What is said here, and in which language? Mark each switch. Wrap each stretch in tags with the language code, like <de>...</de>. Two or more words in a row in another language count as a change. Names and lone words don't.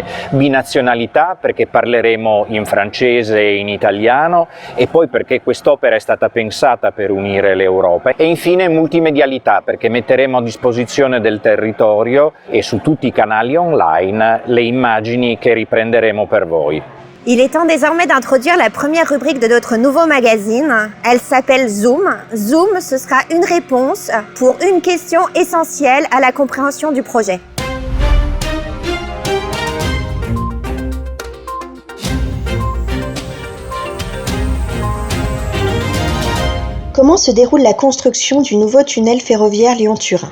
<it>Binazionalità, perché parleremo in francese e in italiano, e poi perché quest'opera è stata pensata per unire l'Europa. E infine multimedialità, perché metteremo a disposizione del territorio e su tutti i canali online le immagini che riprenderemo per voi.</it> <fr>Il est temps désormais d'introduire la première rubrique de notre nouveau magazine. Elle s'appelle Zoom. Zoom, ce sera une réponse pour une question essentielle à la compréhension du projet. Comment se déroule la construction du nouveau tunnel ferroviaire Lyon-Turin?</fr>